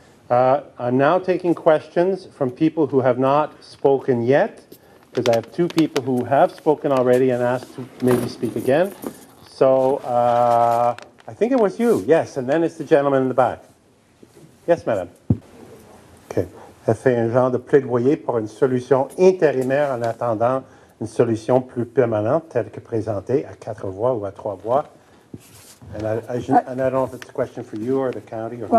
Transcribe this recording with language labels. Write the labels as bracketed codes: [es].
[en] I'm now taking questions from people who have not spoken yet, because I have two people who have spoken already and asked to maybe speak again. So I think it was you, yes, and then it's the gentleman in the back. Yes, madame. OK. [fr] Elle fait un genre de plaidoyer pour une solution intérimaire en attendant une solution plus permanente, telle que présentée à 4 voies ou à 3 voies. [en] And I don't know if it's a question for you or the county. Or